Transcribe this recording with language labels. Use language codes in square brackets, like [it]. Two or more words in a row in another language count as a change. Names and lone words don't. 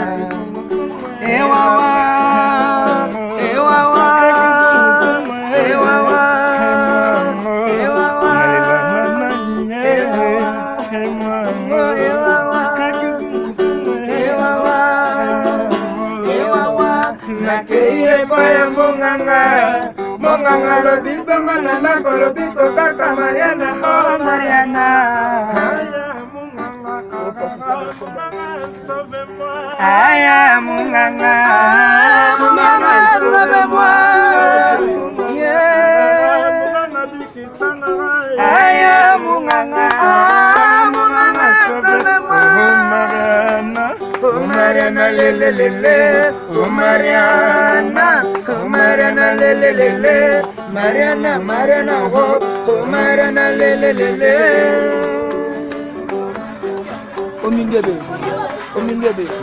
[ln] Ewawa, ewawa, ewawa, ewawa, ewawa, nakeye kwa munganga. Monganga lobito manana kolobito kaka Mariana, oh Mariana. Aya munganga, munganga [fr] sauve-moi. [ln] Aya munganga, munganga [fr] sauve-moi. Oh Mariana, lele lele, oh Mariana, oh Mariana, lele lele, Mariana, Mariana, oh Mariana, lele lele. [ln] Omingebe, omingebe.